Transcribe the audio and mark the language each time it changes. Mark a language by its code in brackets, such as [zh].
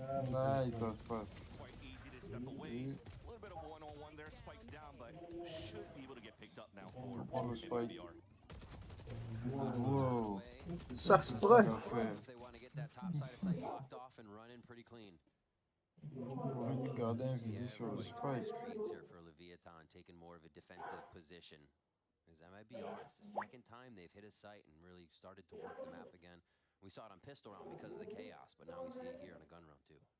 [en] Nice, that pass. Quite easy to step away. A little bit of one-on-one there, spikes down, but should be able to get picked up now for MIBR. Wow. [fr] Ça se presse. [en] If they want to get that top side of sight blocked off and run in pretty clean. [fr] Regardez un vidéo sur le spike. [en] Screens here for Leviathan, taking more of a defensive position. As MIBR, it's the second time they've hit a site and really started to work the map again. We saw it on pistol round because of the chaos, but now we see it here on a gun round too.